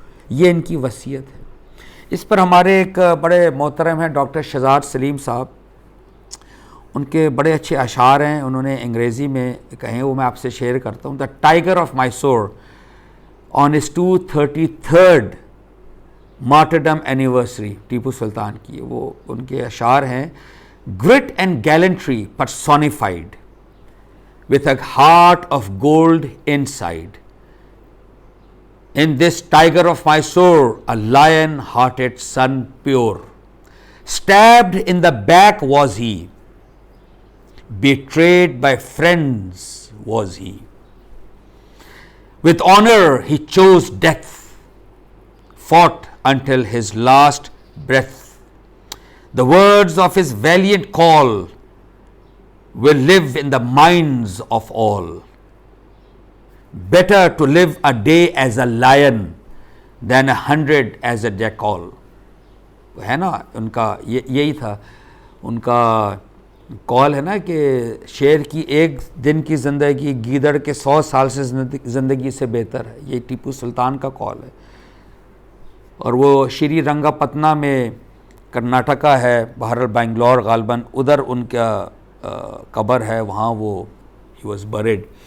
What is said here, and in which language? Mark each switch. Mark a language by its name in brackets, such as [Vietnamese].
[Urdu] یہ ان کی وصیت ہے. اس پر ہمارے ایک بڑے محترم ہیں ڈاکٹر شہزاد سلیم صاحب، ان کے بڑے اچھے اشعار ہیں، انہوں نے انگریزی میں کہیں، وہ میں آپ سے شیئر کرتا ہوں. [English] the tiger of Mysore on his 233rd martyrdom anniversary, [Urdu] Tipu Sultan کی، وہ ان کے اشعار ہیں. [English] Grit and gallantry personified with a heart of gold inside. In this tiger of Mysore, a lion-hearted son pure, stabbed in the back was he, betrayed by friends was he. With honor he chose death, fought until his last breath. The words of his valiant call will live in the minds of all. Better to live a day as a lion than 100 as a jackal. [Urdu] ہے نا ان کا یہی تھا ان کا کال ہے نا کہ شیر کی ایک دن کی زندگی گیدڑ کے 100 سال سے زندگی سے بہتر ہے. یہ ٹیپو سلطان کا کال ہے. اور وہ شری رنگا پتنا میں کرناٹکا ہے، بہرحال بنگلور غالباً ادھر ان کا قبر ہے، وہاں وہ [English] ہی was buried.